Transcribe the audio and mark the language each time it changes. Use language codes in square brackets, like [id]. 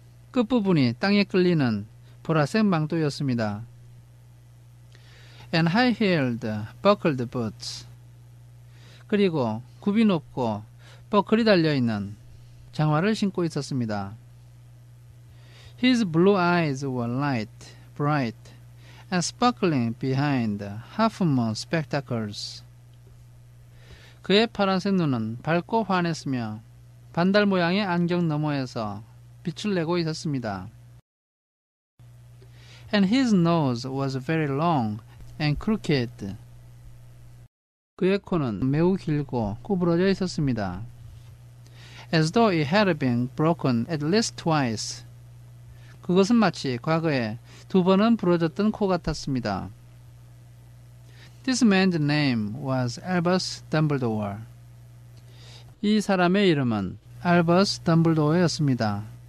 [ko] 끝부분이 땅에 끌리는 보라색 망토였습니다. [en] And high-heeled, buckled boots. [ko] 그리고 굽이 높고 버클이 달려있는 장화를 신고 있었습니다. [en] His blue eyes were light, bright, and sparkling behind half-moon spectacles. [ko] 그의 파란색 눈은 밝고 환했으며 반달 모양의 안경 너머에서 빛을 내고 있었습니다. [en] And his nose was very long and crooked. [ko] 그의 코는 매우 길고 구부러져 있었습니다. [en] As though it had been broken at least twice. [ko] 그것은 마치 과거에 2번은 부러졌던 코 같았습니다. [en] This man's name was Albus Dumbledore. [ko] 이 사람의 이름은 알버스 덤블도어였습니다.